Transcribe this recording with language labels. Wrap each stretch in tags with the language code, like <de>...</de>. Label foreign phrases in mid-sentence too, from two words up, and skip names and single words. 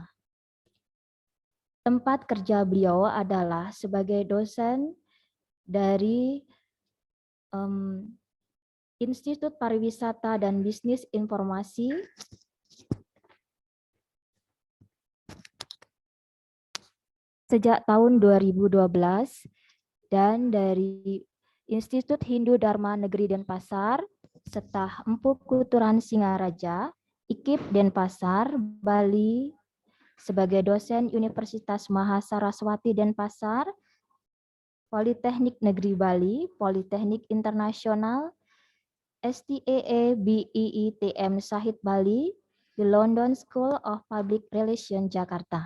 <id>Tempat kerja beliau adalah sebagai dosen dari Institut Pariwisata dan Bisnis Informasi sejak tahun 2012 dan dari Institut Hindu Dharma Negeri Denpasar serta Empu Kuturan Singaraja, IKIP Denpasar, Bali sebagai dosen Universitas Mahasaraswati Denpasar, Politeknik Negeri Bali, Politeknik Internasional, STAA BIITM Sahid Bali, di London School of Public Relations Jakarta.</id>